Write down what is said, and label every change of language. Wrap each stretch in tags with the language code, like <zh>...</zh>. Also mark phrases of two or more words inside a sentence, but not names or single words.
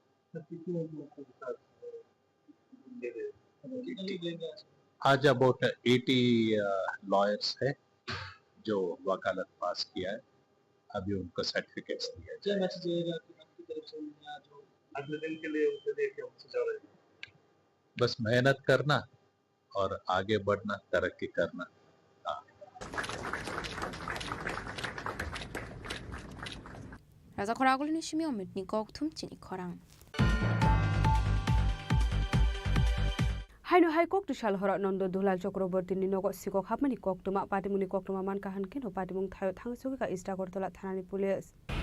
<hi>आज अबाउट 80 लॉयर्स है जो वकालत पास किया है अभी उनको सर्टिफिकेट्स दिया जाएगा बस मेहनत करना और आगे बढ़ना तरक्की करना</hi> <trp>Raja Khoragul nishimi omitni kokthum Chini Khorang Haino High Court Tushal Hora Nondo Dulal Chakraborty ni nogo sikok hapmani koktuma patimuni koktuma man kahan keno patimung thayo thangsugi ka ista gortola thanani police</trp>